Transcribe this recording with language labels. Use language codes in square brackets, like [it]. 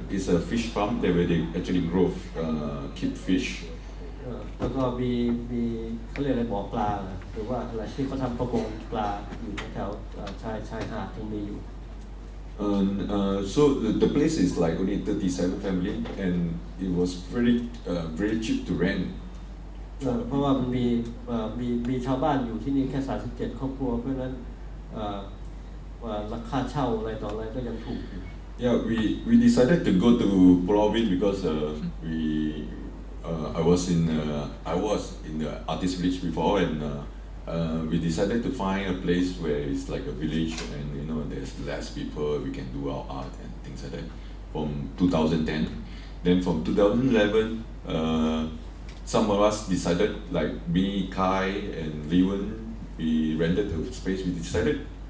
[en] It's a fish farm there where they actually grow keep fish. [th] แล้วก็มีเขาเรียกอะไรบ่อปลาหรือว่าอะไรที่เขาทำประมงปลาอยู่แถวชายหาดที่มีอยู่ [en] So the place is like only 37 family and it was very cheap to rent. [th] เพราะว่ามันมีชาวบ้านอยู่ที่นี่แค่37 ครอบครัวเพราะฉะนั้นราคาเช่าอะไรต่ออะไรก็ยังถูก [en] Yeah, we decided to go to Pulau Ubin because I was in the artist village before, and we decided to find a place where it's like a village, and there's less people. We can do our art and things like that. From 2010, then from 2011, some of us decided, like me, Kai, and Leewen, we rented a space. We decided.